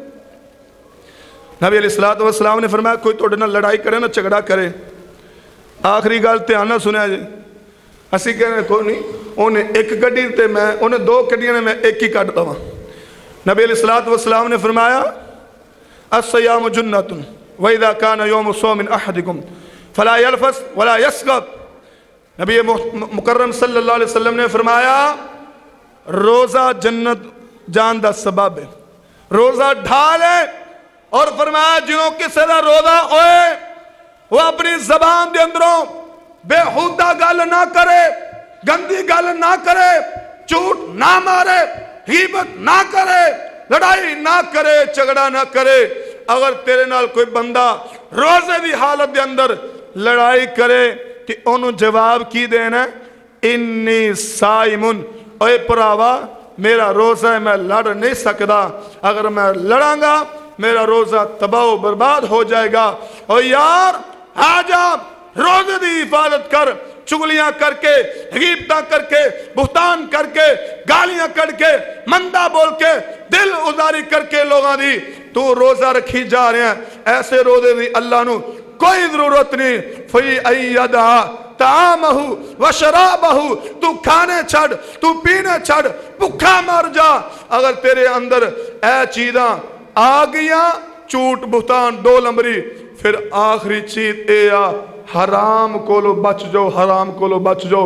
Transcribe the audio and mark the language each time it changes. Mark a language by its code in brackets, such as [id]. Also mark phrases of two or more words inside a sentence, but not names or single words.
[pa] نبی [ar] عليه الصلاة والسلام [pa] نے فرمایا کوئی تہاڈے نال لڑائی کرے نا جھگڑا کرے، آخری گل دھیان نال سنیا جی. اسیں کہنے کوئی نہیں، انہیں ایک گڈی تے میں انہیں دو گڈیاں نے میں ایک ہی کٹ دواں. [ar] نبي عليه الصلاة والسلام [pa] نے فرمایا [ar] الصيام جنة وإذا كان يوم صوم أحدكم فلا يرفث ولا يصخب. [pa] نبی مکرم [ar] صلى الله عليه وسلم [pa] نے فرمایا روزہ جنت جان دا سبب ہے، روزہ ڈھال ہے. اور فرمایا جنہوں کسی کا روزہ ہوئے وہ اپنی زبان کے اندروں بیہودہ گل نا کرے، گندی گل نا کرے، جھوٹ نا مارے، غیبت نا کرے، لڑائی نا کرے، جھگڑا نا کرے. اگر تیرے نال کوئی بندہ روزے کی حالت کے اندر لڑائی کرے کہ انہوں نے جواب کی دینا, [ar] إني صائم, [pa] اوئے بھراوا میرا روزہ ہے میں لڑ نہیں سکتا، اگر میں لڑانگا میرا روزہ تباہ برباد ہو جائے گا. اور یار آجا روزے کی حفاظت کر، چغلیاں کر کے، غیبتاں کر کے، بہتان کر کے، گالیاں کر کے، مندا بول کے، دل اجاڑی کر کے لوگوں کی تو روزہ رکھی جا رہا ہے. ایسے روزے کی اللہ نوں کوئی ضرورت نہیں. [ar] في أن يدع طعامه وشرابه, [pa] تو کھانے چھڈ، تو پینے چھڈ، بھکا مر جا. اگر تیرے اندر اے چیزاں آ گیا، جھوٹ بہتان دو نمبری، فیر آخری چیز اے آ حرام کولوں بچ جاؤ، حرام کولوں بچ جاؤ.